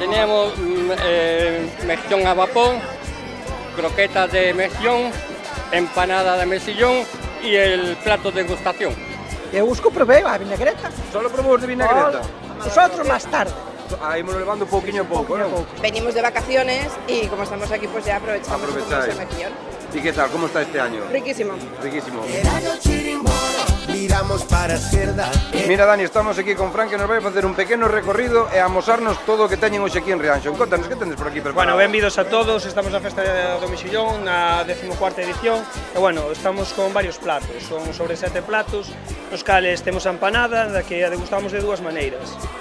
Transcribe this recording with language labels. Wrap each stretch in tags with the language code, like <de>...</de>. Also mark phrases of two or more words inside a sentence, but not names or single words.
<es>Teníamos mexillón a vapor, croquetas de mexillón, empanada de mexillón y el plato de degustación.</es> <gl>Eu busco probei a vinagreta. Solo probou de vinagreta? Os outros máis tarde. Aí me lo levando pouquiño a pouco, non?</gl> <es>Venimos de vacaciones y como estamos aquí pues ya aprovechamos un poco Aprovecháis. más el mexillón.</es> <gl>E que tal, como está este año? Riquísimo. Riquísimo. Era o chirimbolo, viramos para a esquerda. Mira, Dani, estamos aquí con Fran, que nos vai facer un pequeno recorrido e amosarnos todo o que teñen hoxe aquí en Rianxo. Contanos, que tendes por aquí preparado? Bueno, benvidos a todos, estamos na festa do Mexillón, na 14ª edición, e bueno, estamos con varios platos, son sobre 7 platos, nos cales temos a empanada, da que a degustamos de dúas maneiras.</gl>